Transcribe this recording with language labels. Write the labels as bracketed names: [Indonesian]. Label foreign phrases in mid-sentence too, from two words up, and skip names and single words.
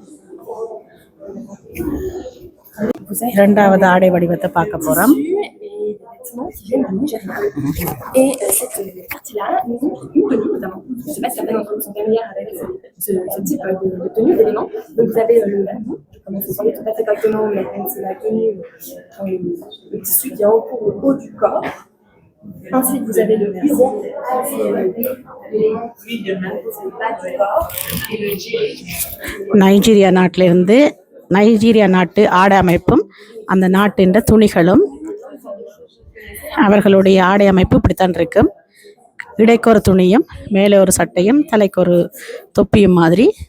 [Tamil] இரண்டாவது ஆடை வடிவத்தை பார்க்க போறோம். [French] Et cette partie-là, nous avons une tenue notamment. Je ne sais pas si certaines d'entre vous sont familières avec ce type de tenue, d'éléments. Donc vous avez le babou, comme vous savez tout à fait correctement, mais c'est la tenue, le tissu qui entoure le haut du corps. Ensuite, vous avez le bureau, c'est le bas du corps, et le djellé. [Tamil] நைஜீரியா நாட்டிலிருந்து, நைஜீரியா நாட்டு ஆடை அமைப்பும் அந்த நாட்டின் துணிகளும் அவர்களுடைய ஆடை அமைப்பு இப்படித்தான் இருக்கும். இடைக்கு ஒரு துணியும், மேலே ஒரு சட்டையும், தலைக்கு ஒரு தொப்பியும் மாதிரி.